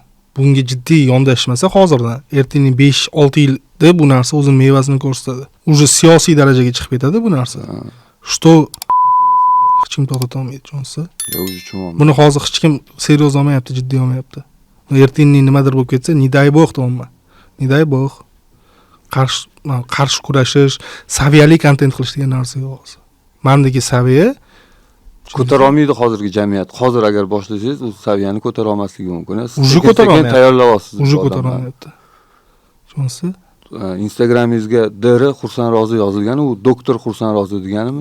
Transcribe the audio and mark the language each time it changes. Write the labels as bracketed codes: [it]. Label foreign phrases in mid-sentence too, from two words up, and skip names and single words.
[uz] Bunga jiddiy yondashmasa hozirdan, ertaning 5-6 yilda bu narsa o'zining mevasini ko'rsatadi. Уже siyosiy darajaga chiqib ketadi bu narsa. Что hech kim to'xtata olmaydi, tushunsiz? Buni hozir hech kim seriyoz olmayapti, jiddiy olmayapti. Ertaning nimadir bo'lib ketsa, [ru] не дай бог deyman. Не дай бог. [uz] Qarshi kurashish, saviyali kontent qilish degan narsa yo'q. Mendagi saviya ko'tara olmaydi hozirgi jamiyat. Hozir agar boshlasangiz, u saviyani ko'tara olmasligi mumkin. Siz ko'tara olmayapti. Tayyorlayapsiz. Уже ko'tara olmayapti. Tushunsiz? Instagramingizga DR Xursand Rozi yozilgani, u doktor Xursand Rozi deganimi?